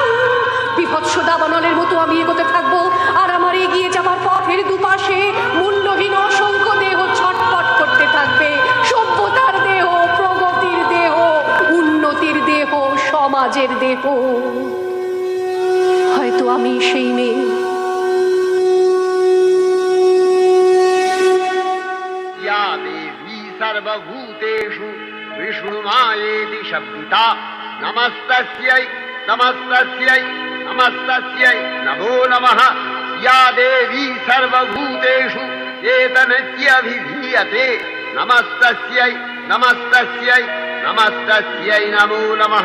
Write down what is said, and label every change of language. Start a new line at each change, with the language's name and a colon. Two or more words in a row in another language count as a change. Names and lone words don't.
Bangla: বিভৎস দাবানলের মতো আমি এগোতে থাকবো, আর আমার এগিয়ে যাবার পথের দুপাশে মূল্যহীন অসংখ্য দেহ ছটফট করতে থাকবে। সভ্যতার দেহ, প্রগতির দেহ, উন্নতির দেহ, সমাজের দেহ। হয়তো আমি সেই মেয়ে।
Sanskrit: या देवी सर्वभूतेषु विष्णुमायेति शब्दिता नमस्तस्यै नमस्तस्यै नमस्तस्यै नमो नमः। या देवी सर्वभूतेषु चेतनस्यभिधीयते नमस्तस्यै नमस्तस्यै नमस्तस्यै नमो नमः।